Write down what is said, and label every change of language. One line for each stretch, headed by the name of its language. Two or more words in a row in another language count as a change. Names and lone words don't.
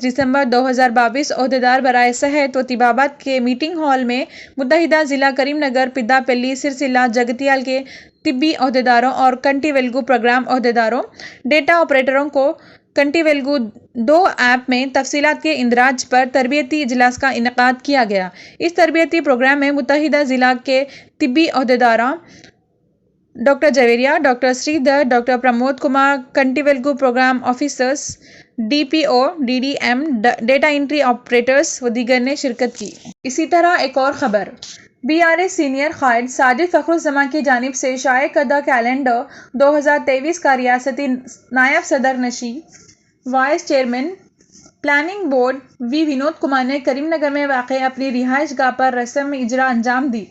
Urdu: دسمبر 2022 عہدیدار برائے صحت و طبابت کے میٹنگ ہال میں متحدہ ضلع کریم نگر، پدّا پلی، سرسیلا، جگتیال کے طبی عہدیداروں اور کنٹی ویلگو پروگرام عہدیداروں، ڈیٹا آپریٹروں کو کنٹی ویلگو 2 ایپ میں تفصیلات کے اندراج پر تربیتی اجلاس کا انعقاد کیا گیا۔ اس تربیتی پروگرام میں متحدہ ضلع کے طبی عہدیداروں ڈاکٹر جویریہ، ڈاکٹر سری دھر، ڈاکٹر پرمود کمار، کنٹی ویلگو
English: Program Officers,
Urdu: ڈی پی او، ڈی ڈی ایم،
English: Data Entry Operators
Urdu: و دیگر نے شرکت کی۔ اسی طرح ایک اور خبر۔ بی آر ایس سینئر قائد ساجد فخرالزماں کی جانب سے شائع کردہ کیلنڈر 2023 کا ریاستی نائب صدر نشین،
English: Vice Chairman Planning Board
Urdu: وی ونود کمار نے کریم نگر میں واقع اپنی رہائش گاہ پر رسم اجرا انجام دی۔